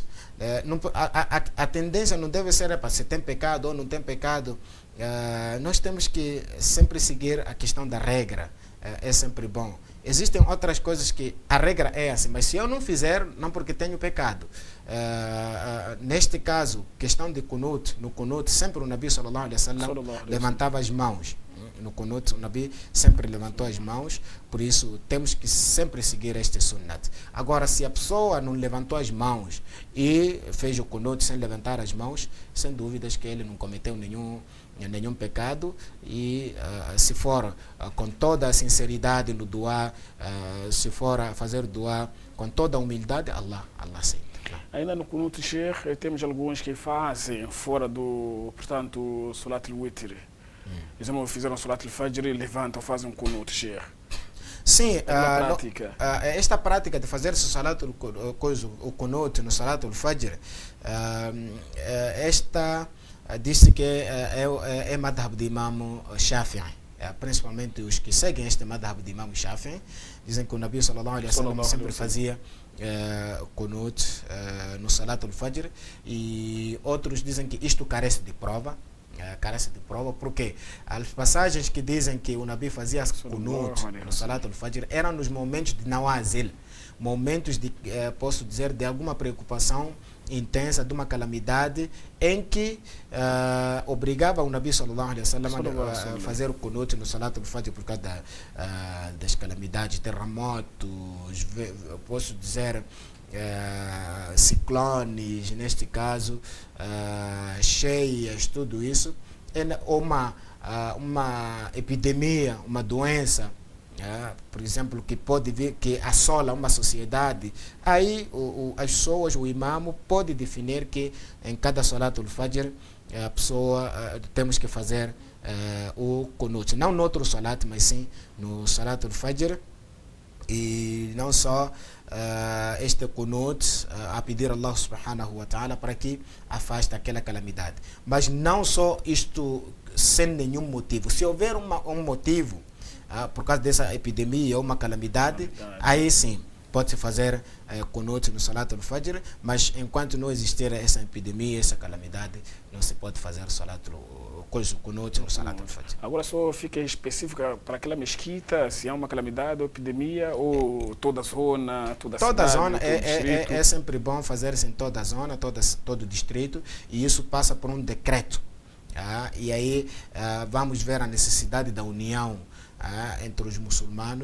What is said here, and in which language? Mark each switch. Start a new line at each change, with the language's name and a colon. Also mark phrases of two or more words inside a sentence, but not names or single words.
Portuguese: A tendência não deve ser para se tem pecado ou não tem pecado. Nós temos que sempre seguir a questão da regra, é sempre bom. Existem outras coisas que a regra é assim, mas se eu não fizer, não porque tenho pecado. Neste caso, questão de Qunut, no Qunut, sempre o
Arabic: النبي صلى الله عليه وسلم
Portuguese: levantava as mãos. No Qunut, o Nabi sempre levantou as mãos, por isso temos que sempre seguir este Sunnat. Agora, se a pessoa não levantou as mãos e fez o Qunut sem levantar as mãos, sem dúvidas que ele não cometeu nenhum pecado, e se for com toda a sinceridade no dua, se for a fazer dua com toda a humildade, Allah aceita. Ainda no Qunut, Sheikh, temos alguns que fazem fora do, portanto,
Arabic: صلاة الوتر.
Portuguese: Exemplo, fizeram
Arabic: صلاة الفجر
Portuguese: e levantam, fazem um Qunut, Sheikh. Sim, esta prática de fazer o Qunut no
Arabic: صلاة الفجر,
Portuguese: disse que é madhab de Imam Shafi'i. Principalmente os que seguem este madhab de Imam Shafi'i dizem que o
Arabic: النبي صلى الله عليه وسلم
Portuguese: sempre fazia Qunut no
Arabic: صلاة الفجر,
Portuguese: e outros dizem que isto carece de prova. Porque as passagens que dizem que o Nabi fazia Qunut no
Arabic: صلاة الفجر
Portuguese: eram nos momentos de Nawazil, momentos de, posso dizer, de alguma preocupação intensa, de uma calamidade, em que obrigava o
Arabic: النبي صلى الله عليه وسلم
Portuguese: a fazer o Qunut no
Arabic: صلاة الفجر
Portuguese: por causa das calamidades, terremotos, posso dizer, ciclones, neste caso, cheias, tudo isso, uma epidemia, uma doença, por exemplo, que pode vir, que assola uma sociedade. Aí as pessoas, o imam pode definir que em cada
Arabic: صلاة الفجر
Portuguese: a pessoa temos que fazer o Qunut, não no outro Salat, mas sim no
Arabic: صلاة الفجر,
Portuguese: e não só este Qunut a pedir a
Arabic: الله سبحانه وتعالى
Portuguese: para que afaste aquela calamidade, mas não só isto sem nenhum motivo. Se houver um motivo por causa dessa epidemia ou uma calamidade, aí sim pode-se fazer Qunut no
Arabic: صلاة الفجر,
Portuguese: mas enquanto não existir essa epidemia, essa calamidade, não se pode fazer Qunut no
Arabic: صلاة الفجر.
Portuguese: Agora só fica específica para aquela mesquita, se há uma calamidade ou epidemia, ou toda a zona, toda a cidade, zona, é sempre bom fazer-se em toda a zona, todo o distrito, e isso passa por um decreto. E aí vamos ver a necessidade da união entre os muçulmanos.